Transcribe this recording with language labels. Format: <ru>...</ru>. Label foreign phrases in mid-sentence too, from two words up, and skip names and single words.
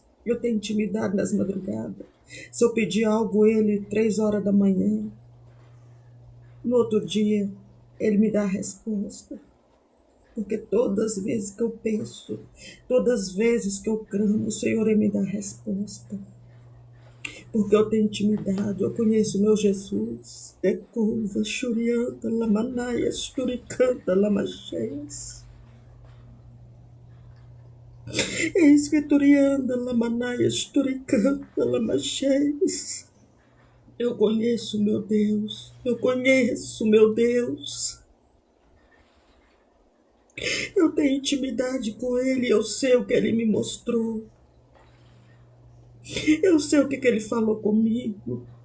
<pt>Eu tenho intimidade nas madrugadas. Se eu pedir algo a Ele 3 horas da manhã, no outro dia, Ele me dá a resposta. Porque todas as vezes que eu penso, todas as vezes que eu clamo, o Senhor Ele me dá a resposta. Porque eu tenho intimidade, eu conheço o meu Jesus. É curva, churianta, lamanaias, turicanta, lamacheias. Escriturianda, lamanaias, turicanta, lamacheias. Eu conheço meu Deus, eu conheço meu Deus. Eu tenho intimidade com Ele, eu sei o que Ele me mostrou. Eu sei o que Ele falou comigo.</pt>